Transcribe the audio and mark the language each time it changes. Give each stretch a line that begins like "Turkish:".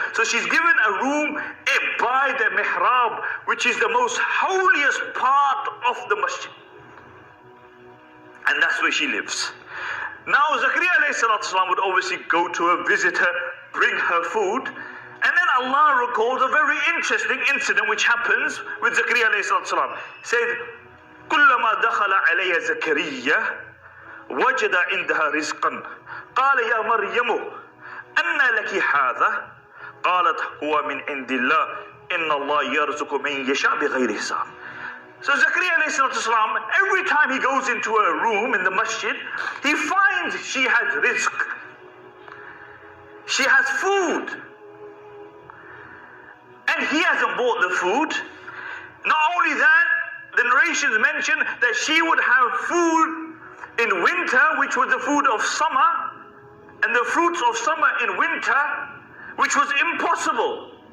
English: So she's given a room by the mihrab, which is the most holiest part of the masjid. And that's where she lives. Now Zakaria alayhi salatu wasalam would obviously go to her, visit her, bring her food. And then Allah recalls a very interesting incident which happens with Zakaria alayhi salatu wasalam.
Arabic: He said, كلما دخل علي زكريا وجد عندها رزقا قال يا مريم أن لك هذا قالت هو من عند الله إن الله يرزق من يشاء بغير حساب.
English: So Zakaria alayhi salatu wasalam, every time he goes into a room in the masjid, he finds she has rizq. She has food. And he hasn't bought the food. Not only that, the narrations mention that she would have food in winter, which was the food of summer, and the fruits of summer in winter, which was impossible.